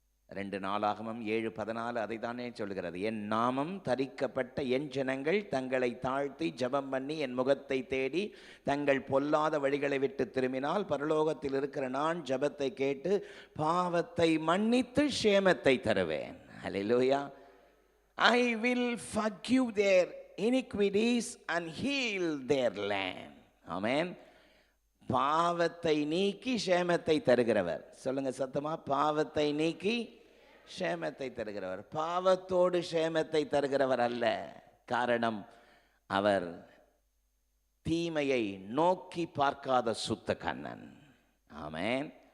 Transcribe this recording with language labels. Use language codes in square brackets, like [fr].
[ta] 2 நாளாகமம் 7:14 அதை தானே சொல்கிறது. என் நாமம் தரிக்கப்பட்ட என் ஜனங்கள் தங்களை தாழ்த்தி ஜெபம் பண்ணி என் முகத்தை தேடி தங்கள் பொல்லாத வழிகளை விட்டு திரும்பினால் பரலோகத்தில் இருக்கிற நான் ஜெபத்தை கேட்டு பாவத்தை மன்னித்து சேமத்தை தருவேன். ஹல்லேலூயா. [en] I will forgive their iniquities and heal their land. [ta] ஆமென். பாவத்தை நீக்கி சேமத்தை தருகிறவர். சொல்லுங்க சத்தமா, பாவத்தை நீக்கி சேமத்தை தருகிறவர். பாவத்தோடு சேமத்தை தருகிறவர் அல்ல. காரணம், அவர் தீமையை நோக்கி பார்க்காத சுத்த கண்ணன். ஆமென்.